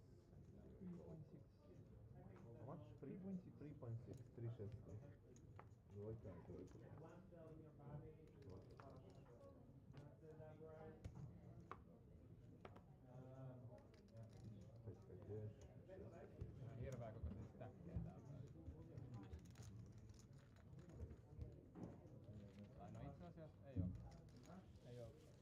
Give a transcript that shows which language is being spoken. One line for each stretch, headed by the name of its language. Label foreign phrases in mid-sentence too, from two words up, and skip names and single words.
English: 3.6. How much? 3.6. 3.6. 3.6.
Slovak: Dvojka, dvojka. Peťka tiež.
Finnish: Ihan hirveä kokoisia stäkkejä täältä. Tai no itse asiassa ei oo. Ei oo.